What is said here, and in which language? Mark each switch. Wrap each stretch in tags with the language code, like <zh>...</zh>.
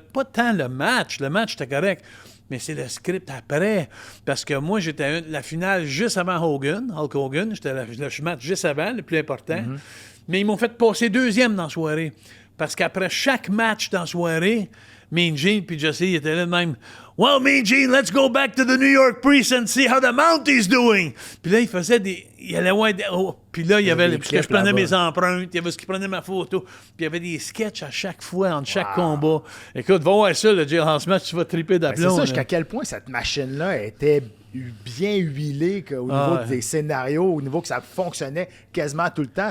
<fr>Pas tant le match était correct, mais c'est le script après. Parce que moi, j'étais la finale juste avant Hulk Hogan, j'étais le match juste avant, le plus important. Mais ils m'ont fait passer deuxième dans la soirée. Parce qu'après chaque match dans la soirée, Mean Gene puis Jesse ils étaient là de même.</fr> <en>Well, Mean Gene, let's go back to the New York Priest and see how the Mounties doing.</en> <fr>Puis là, il faisait des. Il allait voir. Puis là, il y avait. Parce que je prenais mes empreintes, il y avait ce qui prenait ma photo. Puis il y avait des sketchs à chaque fois, entre chaque combat. Écoute, va voir ça, le Jailhouse Match, tu vas triper d'aplomb. C'est ça, jusqu'à quel point cette machine-là était bien huilée au niveau des scénarios, au niveau que ça fonctionnait quasiment tout le temps.</fr>